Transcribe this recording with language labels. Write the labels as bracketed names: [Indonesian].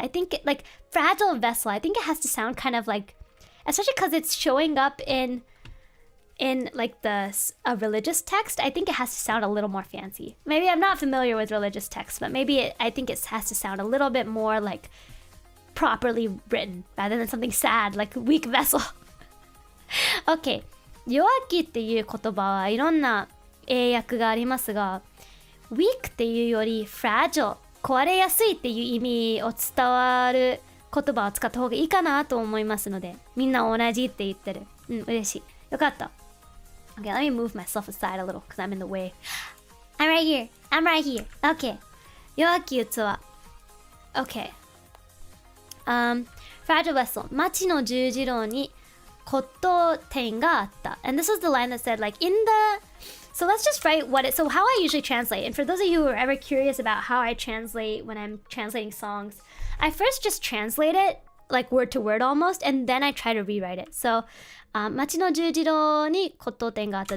[English] I think like fragile vessel, I think it has to sound kind of like, especially because it's showing up in like a religious text. I think it has to sound a little more fancy. Maybe I'm not familiar with religious texts, but maybe I think it has to sound a little bit more like properly written rather than something sad like weak vessel. [Japanese] Okay, 弱気っていう言葉はいろんな英訳がありますが、weak っていうより fragile 壊れやすいっていう意味を伝わる言葉を使った方がいいかなと思いますので、みんな同じって言ってる。嬉しい。よかった。 [English] Okay, let me move myself aside a little because I'm in the way. I'm right here. I'm right here. Okay. 弱気器。Okay. Fragile vessel. [Japanese] 町の十字路に骨董店があった。 [English] And this was the line that said like in the... So let's just write what it... So how I usually translate. And for those of you who are ever curious about how I translate when I'm translating songs, I first just translate it like word to word almost, and then I try to rewrite it. [Japanese] So, 町の十字路に骨董店があった。